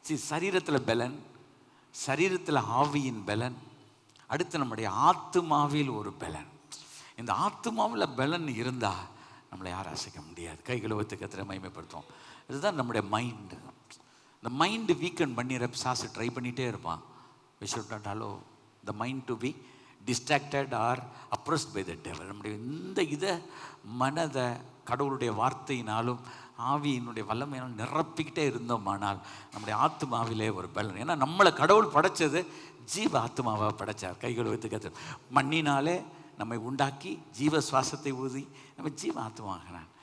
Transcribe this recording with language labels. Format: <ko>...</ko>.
<ta>சரீரத்தில் பலன், சரீரத்தில் ஆவியின் பலன், அடுத்து நம்முடைய ஆத்துமாவில் ஒரு பலன். இந்த ஆத்துமாவில் பலன் இருந்தால் நம்மளை யாரும் அசைக்க முடியாது. கைகளை வைத்து கர்த்தரை மகிமைப்படுத்துவோம். இதுதான் நம்முடைய மைண்டு. இந்த மைண்டு வீக்கன் பண்ணி பிசாசு ட்ரை பண்ணிகிட்டே இருப்பான்.</ta> <en>we should not allow the mind to be distracted or oppressed by the devil.</en> <ta>நம்முடைய இந்த மனதை கடவுளுடைய வார்த்தையினாலும் ஆவியினுடைய வல்லமையினால் நிரப்பிக்கிட்டே இருந்தோமானால் நம்முடைய ஆத்மாவிலே ஒரு பலன். ஏன்னா நம்மளை கடவுள் படைச்சது ஜீவ ஆத்மாவாக படைச்சார். கைகள் வைத்து கற்று மண்ணினாலே நம்மை உண்டாக்கி ஜீவ சுவாசத்தை ஊதி நம்ம ஜீவ ஆத்மாகிறான்.</ta>